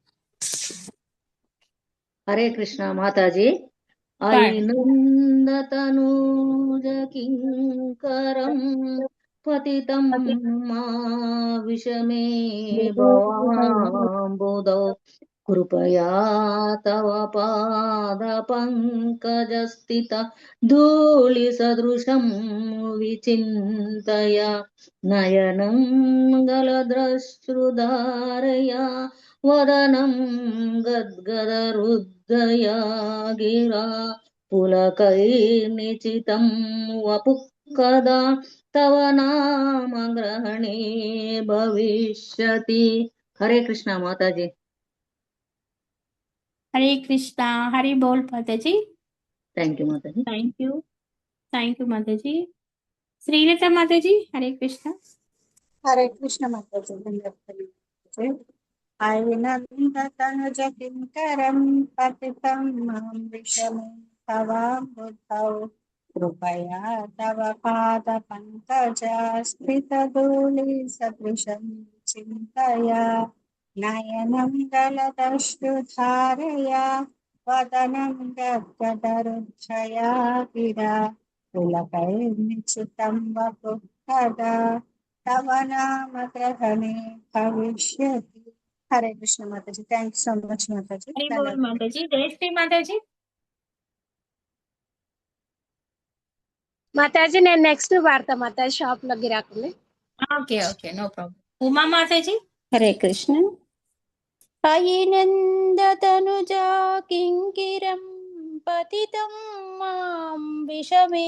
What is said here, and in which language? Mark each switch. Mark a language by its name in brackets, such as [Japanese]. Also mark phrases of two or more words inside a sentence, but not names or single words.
[Hindi] हरे कृष्ण माताजी. [Sanskrit] ఐనందతనూజ కింకరం పతితం మా విషమే భవాంబుదౌ कृपया तव पादपङ्कजस्थित धूलिसदृशं विचिन्तय नयनं गलद्रश्रुधारया वदनं गद्गदरुद्धया गिरा पुलकैर्निचितं वपुः कदा तव नाम ग्रहणे भविष्यति। [Hindi] हरे कृष्ण माता जी। हरे कृष्णा, हरि बोल माता जी। [English] thank you माता जी। thank you माता जी। [Hindi] श्रीलता माता जी, हरे कृष्णा। हरे कृष्ण माता जी। [Sanskrit] अविनन्दतनुज किङ्करं पतितं मां विषमे तवाम्बुधौ कृपया तव पादपङ्कजस्थितधूलिसदृशं चिन्तया नयनं गलदश्रुधारया वदनं गद्गदरुद्धया गिरा पुलकैर्निचितं वपुः कदा तव नाम ग्रहणे भविष्यति। [Hindi] हरे कृष्ण माता जी। [English] thank you so much [Hindi] माता जी। हरि बोल धन्यवाद। माता जी। जय श्री माता जी। [Telugu] మాతాజీ నేను నెక్స్ట్ వాడతా మాతాజీ షాప్ లో గిరాకులు. [English] okay okay, no problem. ఉమా మాతా जी। [Hindi] हरे कृष्ण. [Sanskrit] అయి నందతనుజా కింకిరం పతితం మాం విషమే